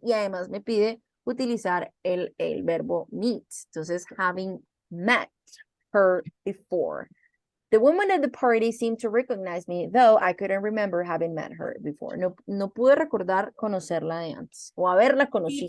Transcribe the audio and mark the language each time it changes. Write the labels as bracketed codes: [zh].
[es] Y además me pide utilizar el verbo meet. Entonces, [en] having met her before. The woman at the party seemed to recognize me, though I couldn't remember having met her before. [es] No pude recordar conocerla de antes o haberla conocido